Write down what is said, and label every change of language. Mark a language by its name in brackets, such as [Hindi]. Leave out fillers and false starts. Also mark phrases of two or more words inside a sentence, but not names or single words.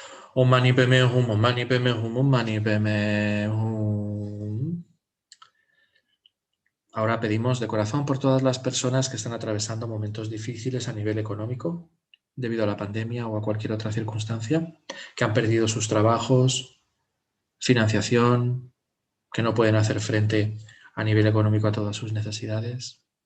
[Sanskrit] ॐ मणि पद्मे हूँ, ॐ मणि पद्मे हूँ, ॐ मणि पद्मे हूँ. [Spanish] Ahora pedimos de corazón por todas las personas que están atravesando momentos difíciles a nivel económico, debido a la pandemia o a cualquier otra circunstancia, que han perdido sus trabajos, financiación, que no pueden hacer frente a nivel económico a todas sus necesidades.